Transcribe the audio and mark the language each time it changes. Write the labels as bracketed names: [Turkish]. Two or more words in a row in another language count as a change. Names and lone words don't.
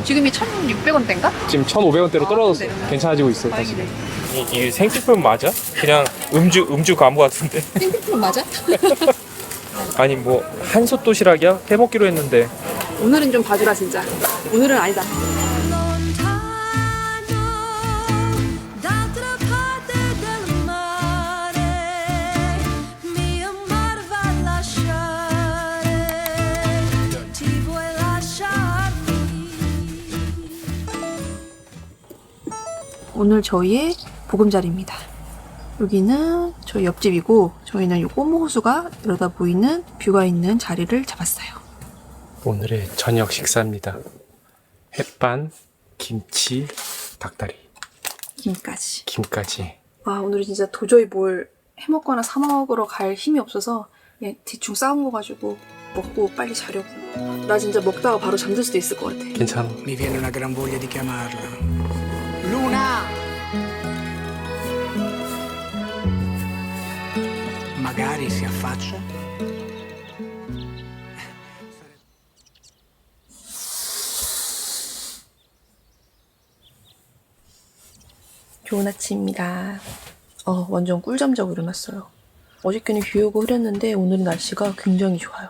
[Korean] 지금이 1,600원대인가? 지금 1,500원대로 떨어졌어. 그래. 괜찮아지고 있어. 다시. 다행이네. 이 생필품 맞아? 그냥 음주 가무 같은데. 생필품 맞아? 아니 뭐 한솥 도시락이야? 해먹기로 했는데. 오늘은 좀 봐주라 진짜. 오늘은 아니다. [Italian] lontano d'altra parte del mare mio amore va a lasciare ti vuoi lasciarmi [Korean] 오늘 저희의 보금자리입니다. 여기는 저희 옆집이고 저희는 요 꼬모호수가 이러다 보이는 뷰가 있는 자리를 잡았어요. 오늘의 저녁 식사입니다. 햇반, 김치, 닭다리, 김까지. 김까지. 와, 오늘은 진짜 도저히 뭘 해먹거나 사먹으러 갈 힘이 없어서 그냥 대충 싸운 거 가지고 먹고 빨리 자려고. 나 진짜 먹다가 바로 잠들 수도 있을 것 같아. 괜찮아. [Italian] Mi viene una gran voglia di chiamarla. Luna! Magari si affaccia. [Korean] 좋은 아침입니다. 완전 꿀잠 자고 일어났어요. 어저께는 비 오고 흐렸는데 오늘은 날씨가 굉장히 좋아요.